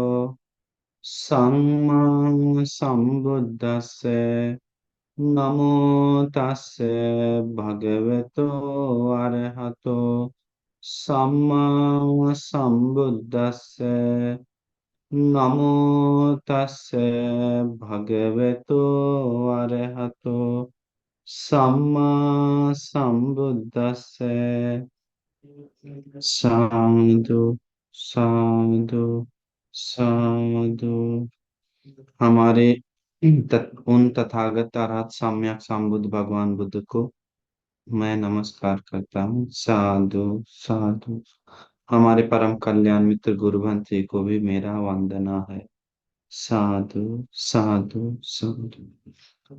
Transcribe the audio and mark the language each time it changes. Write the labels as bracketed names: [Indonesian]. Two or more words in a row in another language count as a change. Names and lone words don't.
[Pali] सम्मा सम्बुद्दस्से नमो तस्से भगवतो अरहतो सम्मा सम्बुद्दस्से नमो तस्से भगवतो अरहतो सम्मा सम्बुद्दस्से। साधु साधु साधु। [Hindi] हमारे उन तथागत अरहत सम्यक संबुद्ध भगवान बुद्ध को मैं नमस्कार करता हूँ। [Pali] साधु साधु। [Hindi] हमारे परम कल्याण मित्र गुरुवंश जी को भी मेरा वंदना है। [Pali] साधु साधु साधु।